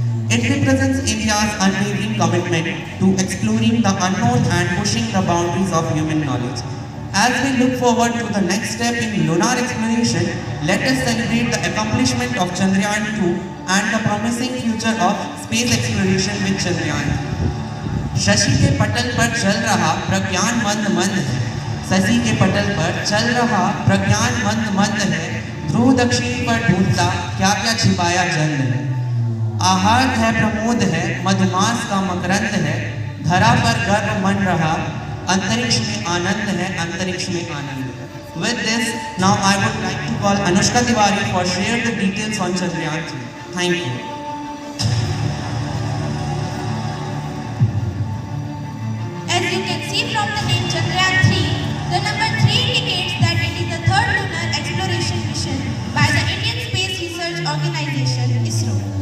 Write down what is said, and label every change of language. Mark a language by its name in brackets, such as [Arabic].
[English] It represents India's unwavering commitment to exploring the unknown and pushing the boundaries of human knowledge. As we look forward to the next step in lunar exploration, let us celebrate the accomplishment of Chandrayaan 2 and the promising future of space exploration with Chandrayaan. [Hindi] Shashi के पटल पर चल रहा प्रज्ञान मंद मंद है, शशि के पटल पर चल रहा प्रज्ञान मंद मंद है, ध्रुव दक्षिण पर ढूंढता क्या क्या छिपाया जन्म है। आहार है प्रमोद है, मधुमास का मकरंद है, धरा पर गर्व मन रहा, अंतरिक्ष में आनंद है, अंतरिक्ष में आनंद है। [English] With this, now I would like to call Anushka Tiwari for share the details on Chandrayaan 3. Thank you. As you can see from the name Chandrayaan 3, the number 3 indicates that it is the third lunar exploration mission by the Indian Space Research Organization (ISRO).